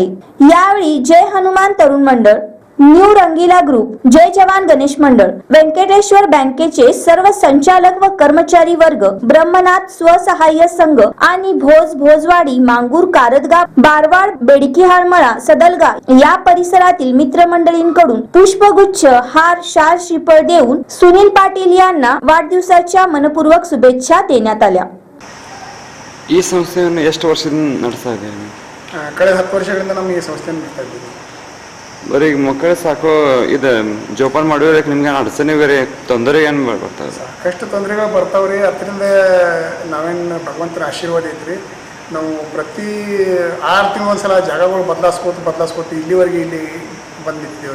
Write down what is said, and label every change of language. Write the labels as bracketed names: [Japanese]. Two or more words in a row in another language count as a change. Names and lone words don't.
[Marathi] यावेळी जय हनुमान तरुण मंडळ, न्यू रंगीला ग्रुप, जय जवान गणेश मंडळ, व्यंकटेश्वर बँकेचे सर्व संचालक व कर्मचारी वर्ग, ब्रह्मनाथ स्वसहाय्य संघ आणि भोजवाडी, मांगूर, कारदगाव, बारवाड, बेडकीहाळमळा, सदलगा या परिसरातील मित्रमंडळींकडून पुष्पगुच्छ, हार, शाल, श्रीफळ देऊन सुनील पाटील यांना वाढदिवसाच्या मनपूर्वक शुभेच्छा देण्यात आल्या। [Kannada] ಈ ಸಂಸ್ಥೆಯನ್ನು ಎಷ್ಟು ವರ್ಷದಿಂದ ನಡೆಸ್ತಾ ಇದ್ದೀರಿ? ಕಳೆದ 10 ವರ್ಷಗಳಿಂದ ನಮ್ಮ ಈ ಸಂಸ್ಥೆಯನ್ನು ನಡೆಸ್ತಾ ಇದ್ದೀವಿ। ಬರೀ ಮಕ್ಕಳು ಸಾಕು ಇದು ಜೋಪಾನ ಮಾಡೋದಕ್ಕೆ ನಿಮ್ಗೆ ಅಡಚಣೆ ಬೇರೆ ತೊಂದರೆ ಏನು ಬರ್ತದೆ? ಸಾಕಷ್ಟು ತೊಂದರೆಗಳು ಬರ್ತಾವ್ರಿ। ಅದರಿಂದ ನಾವೇನು ಭಗವಂತನ ಆಶೀರ್ವಾದ ಐತ್ರಿ, ನಾವು ಪ್ರತಿ 6 ತಿಂಗಳು ಒಂದ್ಸಲ ಜಾಗಗಳು ಬದಲಾಸ್ಕೋತ ಇಲ್ಲಿವರೆಗೆ ಇಲ್ಲಿ ಬಂದಿದ್ದೇವ್ರಿ।